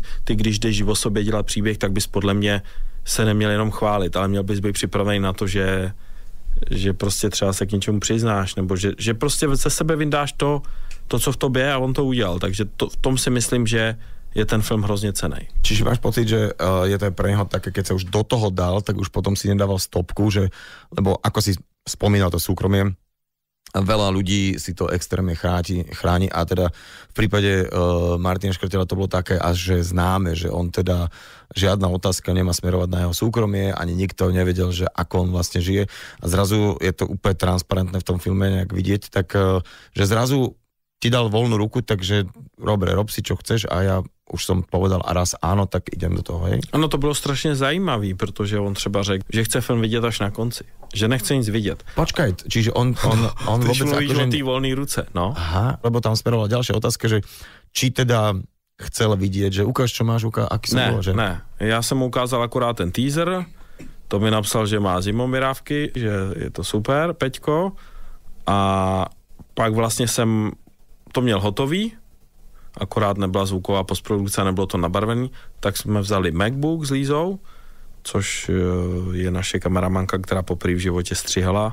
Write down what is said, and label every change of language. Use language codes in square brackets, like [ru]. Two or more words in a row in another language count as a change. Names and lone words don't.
[cs] Ty, když jdeš o sobě dělat příběh, tak bys podle mě se neměl jenom chválit, ale měl bys být připravený na to, že prostě třeba se k něčemu přiznáš, nebo že prostě ze sebe vyndáš to, co v tobě je, a on to udělal. Takže v tom si myslím, že je ten film hrozně cenej. [sk] Čiže máš pocit, že je to pre neho také, keď sa už do toho dal, tak už potom si nedával stopku, že, lebo ako si spomínal to súkromie, veľa ľudí si to extrémne chráni a teda v prípade Martina Škrtela to bolo také až že známe, že on teda žiadna otázka nemá smerovať na jeho súkromie, ani nikto nevedel, že ako on vlastne žije, a zrazu je to úplne transparentné v tom filme nejak vidieť, tak že zrazu ti dal voľnú ruku, takže rob si čo chceš, a ja už som povedal a raz áno, tak idem do toho, hej? [cs] Ano, to bylo strašně zajímavý, protože on třeba řekl, že chce film vidět až na konci, že nechce nic vidět. [sk] Počkaj, čiže on vôbec [cs] mluvíš o té [sk] voľnej ruce, [cs] no. [sk] Aha, lebo tam smerovala ďalšia otázka, že či teda chcel vidieť, že ukáž, čo máš, aký som bol, že? [cs] Ne, já jsem mu ukázal akorát ten teaser, to mi napsal, že má zimomirávky, že je to super, Peťko, a pak vlastně jsem to měl hotový akorát nebyla zvuková postprodukce, nebylo to nabarvený, tak jsme vzali MacBook s Lízou, což je naše kameramanka, která poprvé v životě střihala.